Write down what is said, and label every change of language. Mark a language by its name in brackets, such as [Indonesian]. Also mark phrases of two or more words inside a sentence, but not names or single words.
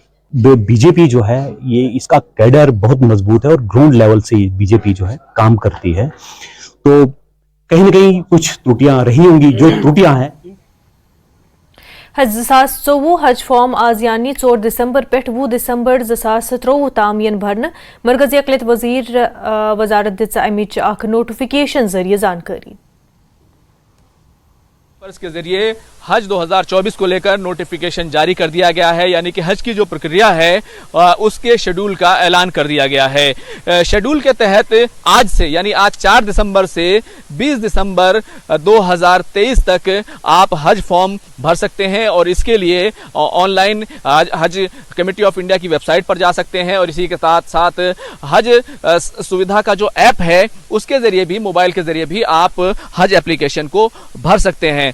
[Hindi] बीजेपी जो है ये इसका कैडर बहुत मजबूत है और [English] ground level [Hindi] से बीजेपी जो है काम करती है, तो कहीं ना कहीं कुछ त्रुटियां रही होंगी। जो त्रुटियां हैं [Kashmiri] हज 2024 हज फॉर्म आज यानी 4 दिसंबर पे 20 दिसंबर 2023 ताम यन भरन मरकजी अकलियत वजीर वजारत दित अमिच अख नोटिफिकेशन जरिए जानकारी [Hindi] के जरिए हज 2024 को लेकर नोटिफिकेशन जारी कर दिया गया है, यानी कि हज की जो प्रक्रिया है उसके शेड्यूल का ऐलान कर दिया गया है। शेड्यूल के तहत आज से यानी आज 4 दिसंबर से 20 दिसंबर 2023 तक आप हज फॉर्म भर सकते हैं और इसके लिए ऑनलाइन हज कमेटी ऑफ इंडिया की वेबसाइट पर जा सकते हैं और इसी के साथ साथ हज सुविधा का जो ऐप है उसके जरिए भी, मोबाइल के जरिए भी आप हज एप्लीकेशन को भर सकते हैं।